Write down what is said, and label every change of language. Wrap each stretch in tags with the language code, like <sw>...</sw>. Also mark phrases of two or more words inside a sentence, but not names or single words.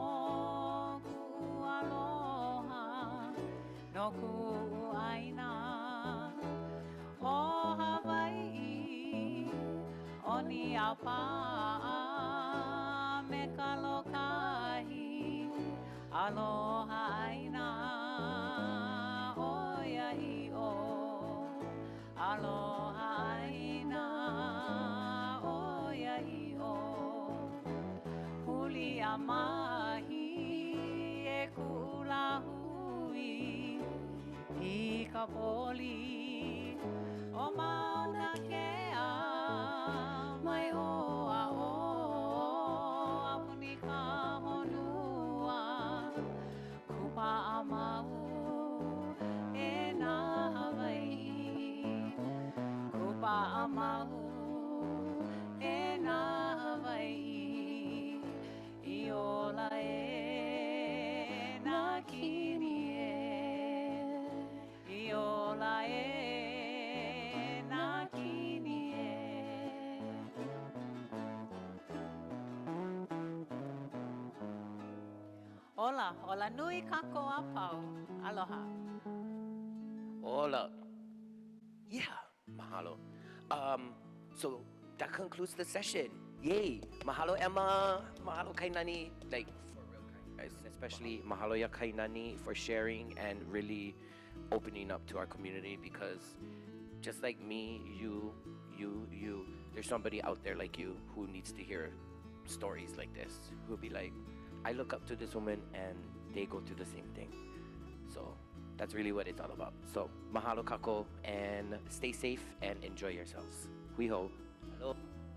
<haw>ku'aloha no ku'uaina o Hawaii, oni a pa'a me ka lokahi, aloha aina o ia'i o, aloha aina o ia'i o. Huli a mahi e ku'ulahui i ka poli o mauna kea mai o a o apuni ka honua kupa a mau e na Hawaii kupa a mau e na Hawaii i ola e na kini i ola e na kini Ola nui kako a pau. Aloha. Hola.</haw> <en>Yeah, mahalo. So that concludes the session. Yay! Mahalo Emma, mahalo Kainani, like for real, guys. Especially mahalo ya Kainani for sharing and really opening up to our community, because just like me, you, there's somebody out there like you who needs to hear stories like this, who'll be like, I look up to this woman and they go through the same thing. So that's really what it's all about. So</en> <haw>mahalo kako,</haw> <en>and stay safe and enjoy yourselves.</en> <haw>Hui hou.</haw> <en>Hello.</en>